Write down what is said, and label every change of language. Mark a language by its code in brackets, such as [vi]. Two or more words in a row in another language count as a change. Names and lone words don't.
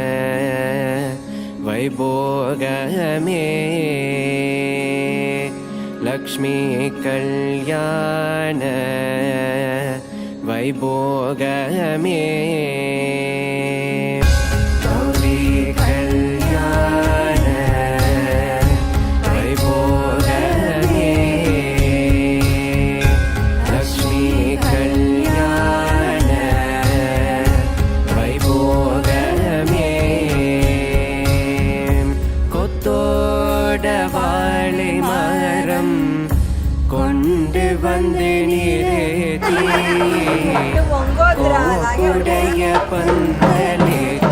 [te] వైభోగమే లక్ష్మీ కల్యాణ వైభోగమే గౌరీ కల్యాణ వైభోగమే లక్ష్మీ కల్యాణ వైభోగమే [ta] கொத்தோட வாழை மரம் கொண்டு வந்து நிறுத்தி கோப்புடைய பந்தலே